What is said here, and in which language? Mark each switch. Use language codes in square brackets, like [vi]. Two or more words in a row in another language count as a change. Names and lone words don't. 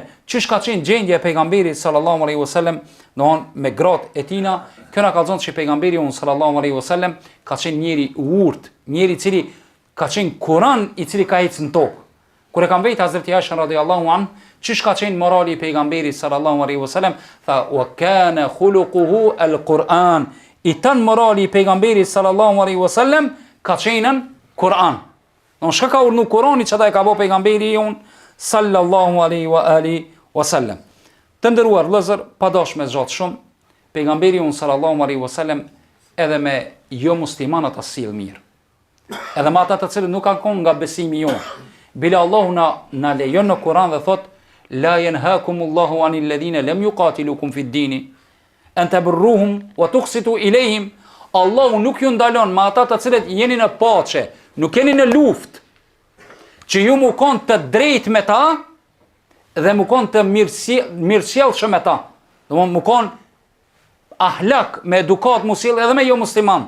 [sq] Çish ka qenë gjendja e pejgamberit [ar] صلى الله عليه وسلم, [sq] domthon me gratë e tina, kjo na ka thonë se pejgamberi [ar] صلى الله عليه وسلم [sq] ka qenë njëri urt, njëri i cili ka qenë Kur'an i cili ka ecën në tokë. Kur e kam vetë Hazreti Aisha [ar] رضي الله عنها, [sq] çish ka qenë morali i pejgamberit [ar] صلى الله عليه وسلم, [sq] tha [ar] وكان خلقه القرآن. [sq] I tan morali i pejgamberit [ar] صلى الله عليه وسلم [sq] ka qenën Kur'an. Në shka ka urnu Kur'ani që da e ka bo pejgamberi jonë, [ar] صلى الله عليه وسلم. [sq] Të ndëruar vëllezër, pa dash me zgjat shumë, pejgamberi jonë [ar] صلى الله عليه وسلم [sq] edhe me jo muslimanat asil mirë. Edhe me ata të cilët nuk kanë qenë nga besimi jonë. Bila Allahu na lejon në Kur'an dhe thot: [ar] لا ينهاكم الله عن الذين لم يقاتلوكم في الدين أن تبروهم وتقسطوا إليهم. [sq] Allahu nuk ju ndalon me ata të cilët jeni në paqe, nuk jeni në luftë, që ju mu konë të drejt me ta dhe mu konë të mirësjellshëm me ta. Dhe mu konë ahlak me edukat musil edhe me jo muslimant.